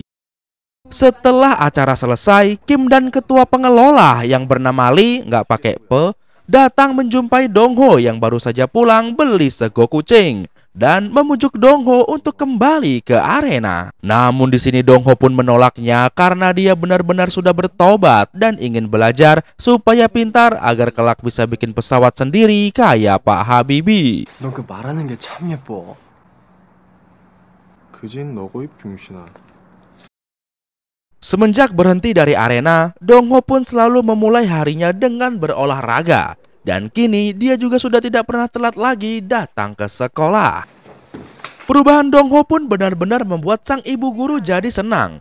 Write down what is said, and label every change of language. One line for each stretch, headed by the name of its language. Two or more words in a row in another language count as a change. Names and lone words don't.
Indonesian: Setelah acara selesai, Kim dan ketua pengelola yang bernama Lee, nggak pakai pe, datang menjumpai Dong Ho yang baru saja pulang beli
Javanese: sego kucing
Indonesian: dan memujuk Dong Ho untuk kembali ke arena. Namun di sini Dong Ho pun menolaknya karena dia benar-benar sudah bertobat dan ingin belajar supaya pintar agar kelak bisa bikin pesawat sendiri kayak Pak Habibie.
Korean: 너 그 말하는 게 참 예뻐. 그진 너고 이 병신아.
Indonesian: Semenjak berhenti dari arena, Dong Ho pun selalu memulai harinya dengan berolahraga. Dan kini dia juga sudah tidak pernah telat lagi datang ke sekolah. Perubahan Dong Ho pun benar-benar membuat sang ibu guru jadi senang.